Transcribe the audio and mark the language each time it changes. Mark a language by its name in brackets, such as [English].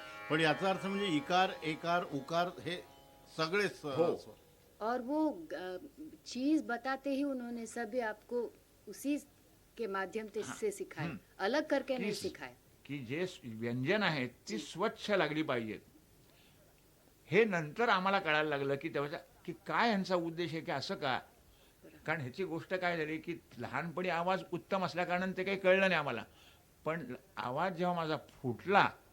[Marathi] पण याचा अर्थ म्हणजे इकार एकार उकार हे सगळेच हो. स्वर. [Hindi] और वो चीज बताते ही उन्होंने सभी आपको उसी के माध्यम से सिखाए, अलग करके नहीं सिखाए. [Marathi] की जे व्यंजन आहेत ती स्वच्छ लागली पाहिजेत. हे नंतर आम्हाला कळायला लागलं की तेव्हा की काय यांचा उद्देश आहे की असं का, कारण ह्याची गोष्ट काय झाली की लहानपणी आवाज उत्तम असल्या कारणाने ते काही कळलं नाही आम्हाला, पण आवाज जेव्हा माझा फुटला.